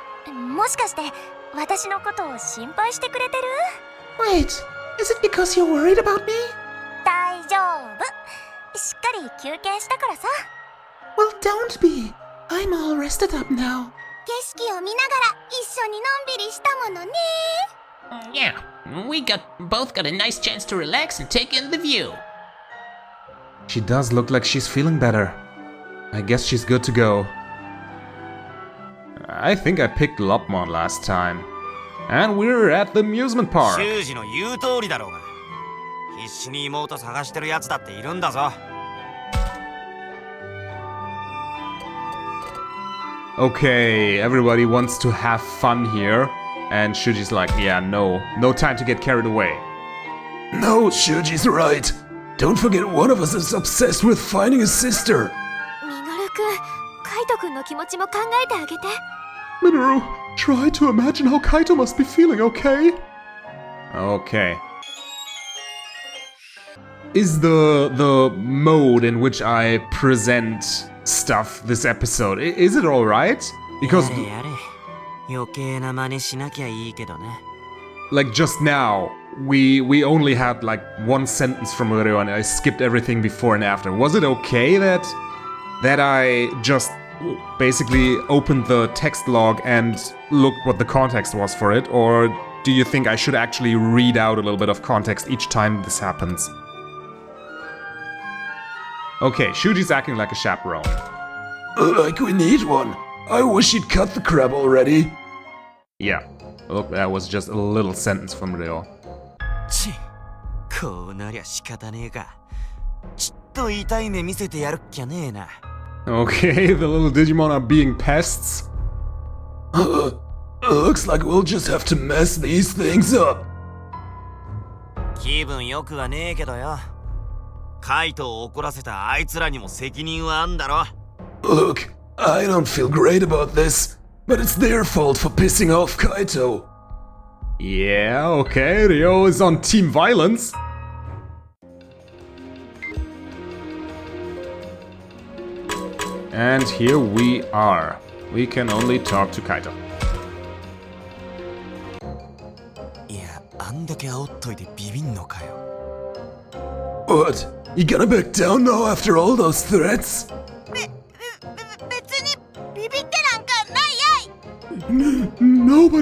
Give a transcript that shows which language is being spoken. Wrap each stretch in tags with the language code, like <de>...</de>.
<ja>もしかして私のことを心配してくれてる？</ja> <en>Wait, is it because you're worried about me?</en> <ja>大丈夫。しっかり休憩したからさ。</ja> <en>Well, don't be. I'm all rested up now.</en> <ja>景色を見ながら一緒にのんびりしたものね。</ja> <en>Yeah, we both got a nice chance to relax and take in the view. She does look like she's feeling better. I guess she's good to go. I think I picked Lopmon last time. And we're at the amusement park.</en> <ja>修二の言う通りだろうが。必死に妹探してるやつだっているんだぞ。</ja> <en>Okay, everybody wants to have fun here. And Shuji's like, yeah, no time to get carried away. No, Shuji's right. Don't forget one of us is obsessed with finding his sister.</en> <ja>ミノルくん、カイトくんの気持ちも考えてあげて。</ja> <en>Minoru, try to imagine how Kaito must be feeling, okay? Okay. Is the mode in which I present stuff this episode, is it alright? Because...</en> <ja>やれ。余計な真似しなきゃいいけどね。</ja> <en>Like just now, we only had like one sentence from Ryo and I skipped everything before and after. Was it okay that I just basically opened the text log and looked what the context was for it? Or do you think I should actually read out a little bit of context each time this happens? Okay, Shuji's acting like a chaperone. Like we need one. I wish he'd cut the crap already. Yeah, look, that was just a little sentence from Ryo.</en> <ja>ち、こうなりゃ仕方ねえか。ちっと痛い目見せてやるっきゃねえな。</ja> <en>Okay, the little Digimon are being pests. Looks like we'll just have to mess these things up.</en> <ja>気分良くはねえけどよ。カイトを怒らせたあいつらにも責任はあんだろ。</ja> <en>Look, I don't feel great about this, but it's their fault for pissing off Kaito. Yeah, okay, Ryo is on team violence. And here we are. We can only talk to Kaito.</en> <ja>いや、あんだけ煽っといてビビんのかよ。</ja> <en>What? You gonna back down now after all those threats?</en> <ja>別にビビってなんかないやい。</ja>